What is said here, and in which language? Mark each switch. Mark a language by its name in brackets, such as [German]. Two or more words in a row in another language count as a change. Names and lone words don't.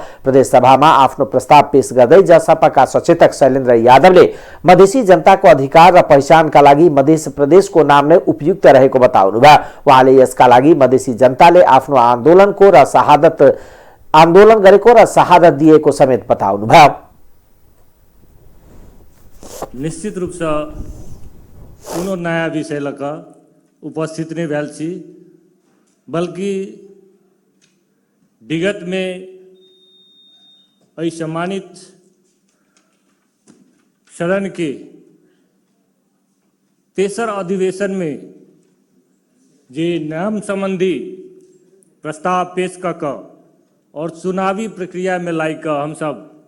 [Nepali] प्रदेश सभामा आफ्नो प्रस्ताव पेश गर्दै जसपाका सचेतक शैलेन्द्र यादवले मधेसी जनताको अधिकार र पहिचानका लागि मध्य प्रदेशको नाम नै उपयुक्त रहेको बताउनुभयो। उहाँले यसका लागि मधेसी जनताले आफ्नो आन्दोलन गरेको र शहादत दिएको समेत बताउनुभयो। [Maithili] निश्चित रूप से कुनो नया विषय लका उपस्थित नहीं भेल छी, बल्कि विगत में सम्मानित सदन के तेसर अधिवेशन में जे नाम संबंधी प्रस्ताव पेश कर और चुनावी प्रक्रिया में लाई कर हम सब